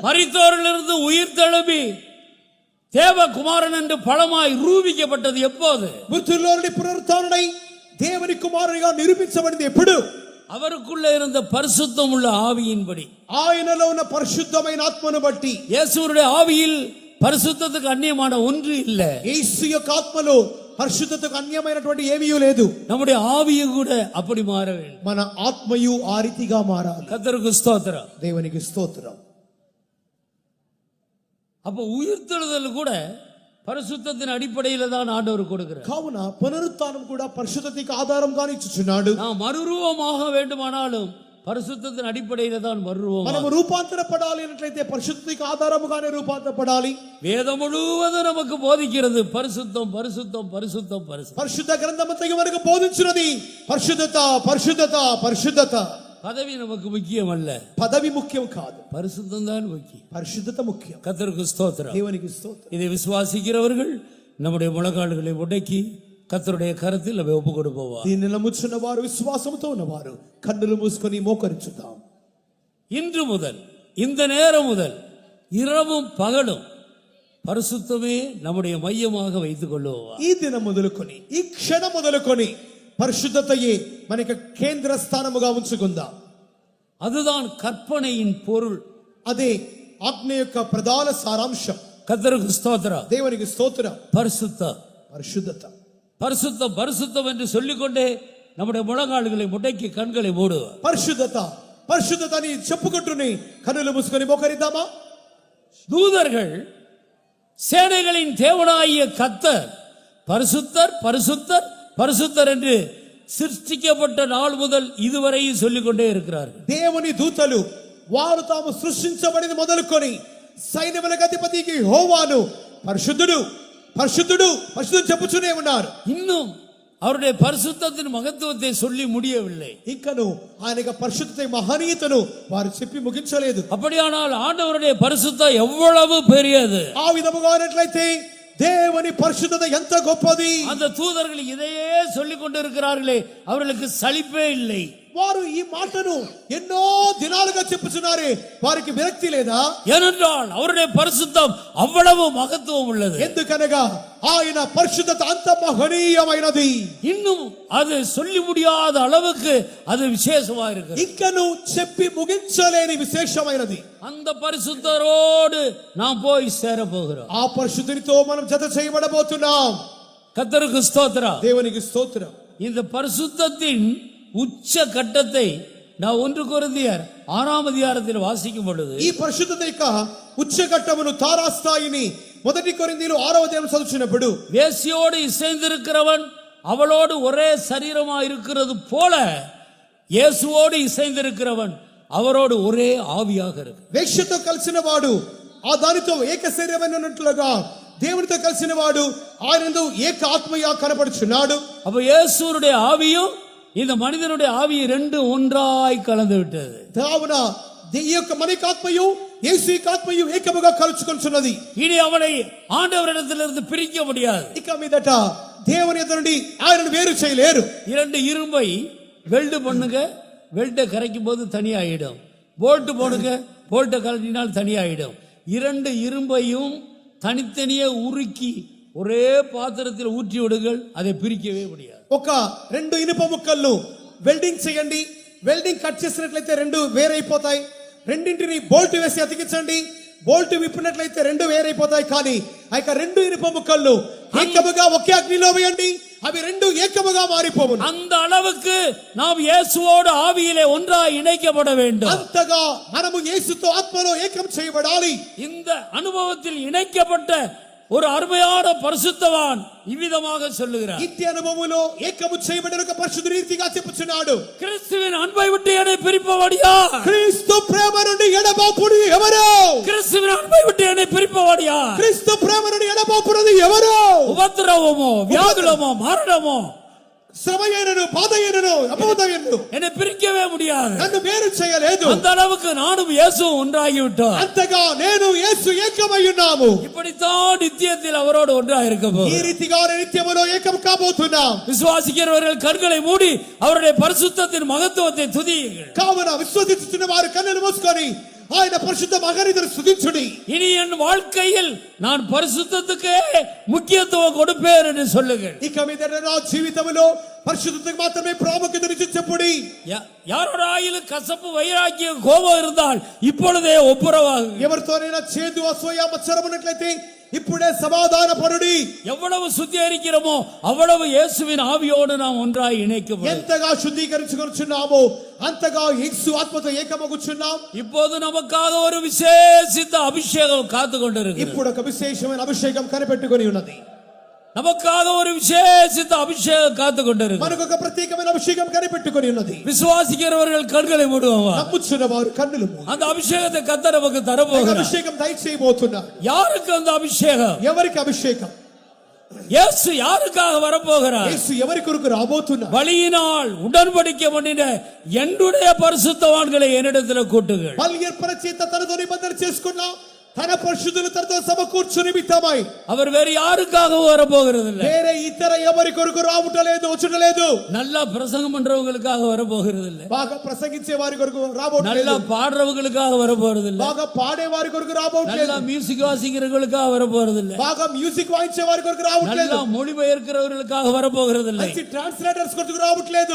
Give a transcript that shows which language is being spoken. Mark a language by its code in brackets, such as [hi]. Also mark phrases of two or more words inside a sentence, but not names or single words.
[ta] மரித்தோரிலிருந்து உயிர் தழும்பி தேவகுமாரன் என்று பலமாய் ரூபிக்கப்பட்டது எப்போது? [te] మృతుల్లోని పునరుత్థానుడై దేవుని కుమారునిగా నిరూపించబడింది ఎప్పుడు? [ta] அவருக்குள்ள இருந்த பரிசுத்தம் உள்ள ஆவியின்படி. [te] ఆయనలో ఉన్న పరిశుద్ధమైన ఆత్మను బట్టి. [ta] இயேசுவுடைய ஆவியில் பரிசுத்தத்துக்கு அந்நியமான ஒன்று இல்ல. [te] యేసు యొక్క ఆత్మలో పరిశుద్ధతకు అన్యమైనటువంటి ఏమీ లేదు. [ta] நம்முடைய ஆவியும் கூட அப்படி மாற வேண்டும். [te] మన ఆత్మయు ఆ రీతిగా మారాలి. [ta] கர்த்தருக்கு ஸ்தோத்திரம். [te] దేవునికి స్తోత్రం. [ta] அப்ப உயிர்த்தெழுதல் கூட பரிசுத்தத்தின் அடிப்படையில தான் ஆண்டவர் கொடுக்கிறார். [te] కావున పునరుత్థానం కూడా పరిశుద్ధతకి ఆధారంగానే ఇచ్చుచున్నాడు. [ta] நாம் மறுரூபமாக வேண்டுமானாலும் பரிசுத்தத்தின் அடிப்படையில தான் மறுரூபம். [te] మనము రూపాంతరపడాలి అన్నట్లయితే పరిశుద్ధతకి ఆధారముగానే రూపాంతరపడాలి. [ta] வேதம் முழுவதும் நமக்கு போதிக்கிறது பரிசுத்தம் பரிசுத்தம் பரிசுத்தம் பரிசுத்தம். [te] పరిశుద్ధ గ్రంథమంతయు మనకు బోధించున్నది పరిశుద్ధత పరిశుద్ధత పరిశుద్ధత. [ta] பதவி நமக்கு முக்கியம் அல்ல. [te] పదవి ముఖ్యం కాదు, [ta] பரிசுத்தம் தான் முக்கியம். [te] పరిశుద్ధత ముఖ్యం. [ta] கர்த்தருக்கு ஸ்தோத்திரம். [te] దేవునికి స్తోత్రం. [ta] இதை விசுவாசிக்கிறவர்கள் நம்முடைய முழங்கால்களை உடைக்கி கர்த்தருடைய கரத்தில் நம்ம ஒப்பு கொடுப்போம். [te] దీన్ని నమ్ముచున్న వారు విశ్వాసంతో ఉన్నవారు కన్నులు మూసుకొని మోకరించుదాం. [ta] இன்று முதல் இந்த நேரம் முதல் இரவும் பகலும் பரிசுத்தமே நம்முடைய மையமாக வைத்துக் கொள்வோம். [te] ఈ దినం మొదలుకొని ఈ క్షణం మొదలుకొని పరిశుద్ధతయే మనకి కేంద్ర స్థానముగా ఉంచుకుందాం. [ta] அதுதான் கற்பனையின் பொருள். [te] అదే ఆజ్ఞ యొక్క ప్రధాన సారాంశం. [ta] கர்த்தருக்கு ஸ்தோத்திரம். [te] దేవునికి స్తోత్రం. [ta] பரிசுத்தம் [te] పరిశుద్ధత. [ta] பரிசுத்தம் பரிசுத்தம் என்று சொல்லிக்கொண்டே நம்முடைய முழங்கால்களை முடக்கி கண்களை மூடுவோம். [te] పరిశుద్ధత పరిశుద్ధత అని చెప్పుకుంటూనే కన్నులు మూసుకొని మోకరిద్దామా? [ta] தூதர்கள் சேனைகளின் தேவனாகிய கர்த்தர் பரிசுத்தர் பரிசுத்தர் பரிசுத்தர் என்று சிருஷ்டிக்கப்பட்ட நாள் முதல் இதுவரையும் சொல்லிக்கொண்டே இருக்கிறார்கள். [te] దేవుని దూతలు వారు తాము సృష్టించబడిన మొదలుకొని సైన్యములకు అధిపతికి యెహోవాను పరిశుద్ధుడు పరిశుద్ధుడు పరిశుద్ధుడు చెప్పుచునే ఉన్నారు. [ta] இன்னும் அவருடைய பரிசுத்தத்தின் மகத்துவத்தை சொல்லி முடியவில்லை. [te] ఇంకను ఆయన యొక్క పరిశుద్ధత మహనీయతను వారు చెప్పి ముగించలేదు. [ta] அப்படியானால் ஆண்டவருடைய பரிசுத்தம் எவ்வளவு பெரியது! [te] ఆ విధముగా ఉన్నట్లయితే దేవుని పరిశుద్ధత ఎంత గొప్పది! [ta] அந்த தூதர்கள் இதையே சொல்லிக் கொண்டிருக்கிறார்களே, அவர்களுக்கு சலிப்பே இல்லை. [te] వారు ఈ మాటను ఎన్నో దినాలుగా చెప్పుచున్నారే, వారికి విరక్తి లేదా? [ta] ஏனென்றால் அவருடைய பரிசுத்தம் அவ்வளவு மகத்துவம் உள்ளது. [te] ఎందుకనగా ఆయన పరిశుద్ధత అంత మహనీయమైనది. [ta] இன்னும் அது சொல்லி முடியாத அளவுக்கு அது விசேஷமா இருக்கு. [te] ఇంకను చెప్పి ముగించలేని విశేషమైనది. [ta] அந்த பரிசுத்தரோடு நாம் போய் சேர போகிறோம். [te] ఆ పరిశుద్ధునితో మనం జత చేయబడబోతున్నాం. [ta] கர்த்தருக்கு ஸ்தோத்திரம். [te] దేవునికి స్తోత్రం. [ta] இந்த பரிசுத்தத்தின் உச்ச கட்டத்தை நான் 1 கொரிந்தியர் 6ஆம் அதிகாரத்தில் வாசிக்கும் பொழுது [te] ఈ పరిశుద్ధత యొక్క ఉచ్చఘట్టమును తారాస్థాయిని 1 కొరింథీయులు 6వ అధ్యాయం చదువుచున్నప్పుడు [ta] வேசியோடு இசைந்திருக்கிறவன் அவளோடு ஒரே சரீரமா இருக்கிறது போல இயேசுவோடு இசைந்திருக்கிறவன் அவரோடு ஒரே ஆவியாக இருக்கு. [te] వేశ్యతో కలిసిన వాడు ఆ దానితో ఏక శరీరమైనట్లుగా దేవునితో కలిసిన వాడు ఆయనందు ఏక ఆత్మగా కనపడుచున్నాడు. [ta] அப்ப இயேசுவுடைய ஆவியும் இந்த மனிதனுடைய ஆவி ரெண்டு ஒன்றாய் கலந்து விட்டது. [te] కావున ఈ యొక్క మనికాత్మయు యేసు యొక్క ఆత్మయు ఏకముగా కలుచుకొనుచున్నది. [ta] இனி அவனை ஆண்டவரிடத்திலிருந்து பிரிக்க முடியாது. [te] ఇక మీదట దేవుని ఎదుట నుండి ఆయనను వేరు చేయలేరు. [ta] இரண்டு இரும்பை வெல்டு பண்ணுங்க, வெல்டை கரைக்கும் போது தனியாயிடும். போல்ட் போடுங்க, போல்ட்டை கலட்டினால் தனியாயிடும். இரண்டு இரும்பையும் தனித்தனியே உருக்கி ஒரே பாத்திரத்தில் ஊற்றி விடுங்கள், அதை பிரிக்கவே முடியாது. [te] ఒక రెండు ఇనుప ముక్కలను వెల్డింగ్ చేయండి, వెల్డింగ్ కట్ చేసినట్లయితే రెండు వేరైపోతాయి. రెండింటిని బోల్ట్ వేసి అతికించండి, బోల్ట్ విప్పినట్లయితే రెండు వేరైపోతాయి. కానీ ఆ యొక్క రెండు ఇనుప ముక్కలను ఏకముగా ఒకే అగ్నిలో వేయండి, అవి రెండు ఏకముగా మారిపోవును. [ta] அந்த அளவுக்கு நாம் இயேசுவோடு ஆவியிலே ஒன்றாய் இணைக்கப்பட வேண்டும். [te] అంతగా మనము యేసుతో ఆత్మలో ఏకం చేయబడాలి. [ta] இந்த அனுபவத்தில் இணைக்கப்பட்ட ஒரு அருமையான பரிசுத்தவான் இவ்விதமாக சொல்லுகிறார். [te] ఇట్టి అనుభవములో ఏకము చేయబడిన ఒక పరిశుద్ధ రీతిగా చెప్పుచున్నాడు. [ta] கிறிஸ்துவின் அன்பை விட்டு என்னை பிரிப்பவடியா? [te] క్రీస్తు ప్రేమ నుండి ఎడబాపుడు ఎవరు? [ta] கிறிஸ்துவின் அன்பை விட்டு என்னை பிரிப்பவடியா? [te] క్రీస్తు ప్రేమ నుండి ఎడబాపునది ఎవరు? [ta] உபத்திரவமோ, வியாகுலமோ, மரணமோ, [te] శ్రమయైనను బాధయైనను అపవాదమైనను [ta] என்னை பிரிக்கவே முடியாது. [te] నన్ను వేరు చేయలేదు. [ta] அந்த அளவுக்கு நானும் இயேசுவும் ஒன்றாகி விட்டோம். [te] అంతగా నేను యేసు ఏకమై ఉన్నాము. [ta] இப்படித்தான் நித்தியத்தில் அவரோடு ஒன்றாக இருக்க [te] ఈ [ta] போகிறோம். [te] రీతిగా నిత్యములో ఏకం కాబోతున్నాం. [ta] விசுவாசிக்கிறவர்கள் கண்களை மூடி அவருடைய பரிசுத்தத்தின் மகத்துவத்தை துதியுங்கள். [te] కావున విశ్వసించుచున్న వారు కన్నులు మూసుకొని ఆయన పరిశుద్ధ మగనిదరు స్తుతించుడి. [ta] இனி என் வாழ்க்கையில் நான் பரிசுத்தத்துக்கே முக்கியத்துவம் கொடுப்பேன் என்று சொல்லுங்கள். [te] ఇక మీదట నా జీవితంలో పరిశుద్ధతకు మాత్రమే ప్రాముఖ్యతనిచ్చి చెప్పుడి. [ta] யாரோட ஆயில கசப்பு வைராக்கியம் கோபம் இருந்தால் இப்பொழுதே ஒப்புரவாகுங்கள். [te] ఎవరితోనైనా చేదు అసూయ మత్సరం ఉన్నట్లయితే ఇప్పుడే సమాధాన పరుడి. [ta] எவ்வளவு சுத்திகரிக்கிறோமோ அவ்வளவு இயேசுவின் ஆவியோடு நாம் ஒன்றாய் இணைக்கப்படுவோம். [te] ఎంతగా శుద్ధీకరించుకొనుచున్నామో అంతగా యేసు ఆత్మతో ఏకమగుచున్నాం. [ta] இப்போது நமக்காக ஒரு விசேஷித்த அபிஷேகம் காத்து கொண்டிருக்கிறது. [te] ఇప్పుడు ఒక విశేషమైన అభిషేకం కనిపెట్టుకొని ఉన్నది. [ta] நமக்காக ஒரு விசேஷித்த அபிஷேகம் காத்து கொண்டிருக்கிறது. [te] మనకు ఒక ప్రత్యేకమైన అభిషేకం కనిపెట్టుకొని ఉన్నది. [ta] விசுவாசிக்கிறவர்கள் கண்களை மூடுவாங்க. [te] నమ్ముచున్న వారు కన్నులు మూడు. [ta] அந்த అభిషేகத்தை కర్తర్ நமக்கு தரப்போகிறார். [te] అభిషేకం దయచేయబోతున్నారు. [ta] யாருக்கு அந்த அபிஷேகம்? [te] ఎవరికి అభిషేకం? [ta] இயேசு யாருக்காக வரப்போகிறார்? [te] యేసు ఎవరి కొరకు రాబోతున్నారు? [ta] பலியினால் உடன்படிக்கை பண்ணின என்னுடைய பரிசுத்தவான்களை என்னிடத்தில் கூட்டுங்கள். [te] బలి అర్పణ చేత తనతో నిబంధన చేసుకున్న తన పరిశుద్ధులు తనతో సమకూర్చు నిమిత్తమై [ta] அவர் வேறு யாருக்காகவும் வரப்போகிறது இல்லை. [te] వేరే ఇతర ఎవరి కొరకు రావటలేదు వచ్చుటలేదు. [ta] நல்லா பிரசங்கம் பண்றவங்களுக்காக வரப்போகிறது இல்லை. [te] బాగా ప్రసంగించే వారి కొరకు [ta] நல்லா [te] రాబోట్లేదు. [ta] பாடுறவங்களுக்காக வரப்போறது இல்லை. [te] బాగా పాడే వారి కొరకు రాబోట్లేదు. [ta] நல்லா மியூசிக் வாசிக்கிறவங்களுக்காக வரப்போறது இல்லை. [te] బాగా మ్యూజిక్ వాయించే వారి కొరకు [ta] நல்லா [te] రావట్లేదు. [ta] மொழிபெயர்க்கிறவர்களுக்காக வரப்போகிறது இல்லை. [te] మంచి ట్రాన్స్లేటర్స్ కొరకు రావట్లేదు.